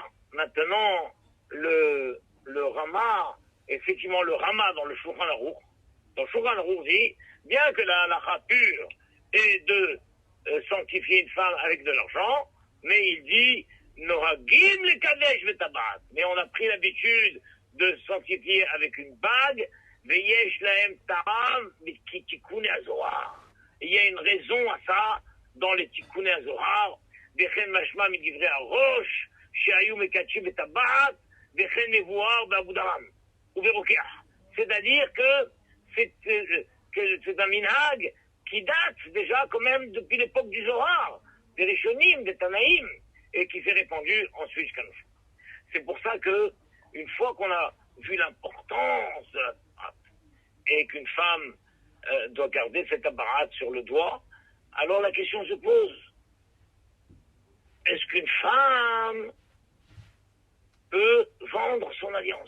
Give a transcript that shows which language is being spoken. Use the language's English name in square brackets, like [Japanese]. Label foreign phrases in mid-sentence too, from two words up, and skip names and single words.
[French] Maintenant, le Rama, effectivement, le Rama dans le Shulchan Aruch, dit, bien que la halakha pure est de sanctifier une femme avec de l'argent, mais il dit, [Hebrew] נוהגים לקדש בטבעת. [French] Mais on a pris l'habitude de sanctifier avec une bague. [Hebrew] ויש להם טעם תיקוני הזוהר. [French] Il y a une raison à ça dans les tikkuné azohar. [Hebrew] וכן משמע מדברי הרא"ש, שהיו מקדשים בטבעת, וכן מבואר באבודרהם. או ורוקח. [French] C'est-à-dire que c'est un minhag qui date déjà quand même depuis l'époque du Zohar, des Rishonim, des Tanaïm, et qui s'est répandu ensuite jusqu'à nous. C'est pour ça que, une fois qu'on a vu l'importance de la tabarat, et qu'une femme doit garder cette tabarat sur le doigt, alors la question se pose, est-ce qu'une femme peut vendre son alliance?